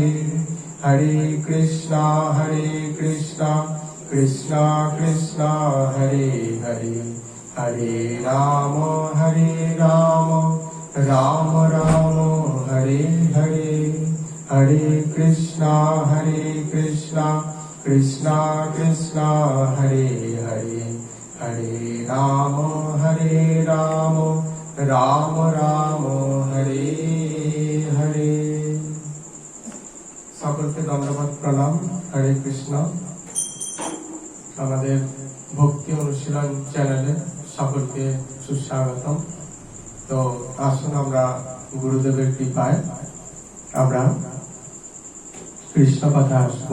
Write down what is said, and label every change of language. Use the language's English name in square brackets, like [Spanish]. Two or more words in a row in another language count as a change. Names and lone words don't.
[Hindi] हरे कृष्णा कृष्णा कृष्णा हरे हरे, हरे राम राम राम हरे हरे। हरे कृष्णा कृष्णा कृष्णा हरे हरे, हरे राम राम राम हरे हरे। [Bangla] সকলকে ধন্যবাদ, প্রণাম। হরে কৃষ্ণ। আমাদের ভক্তি অনুশীলন চ্যানেলে সকলকে সুস্বাগতম। তো আসুন আমরা গুরুদেবের কৃপায় আমরা কৃষ্ণ কথা আসব।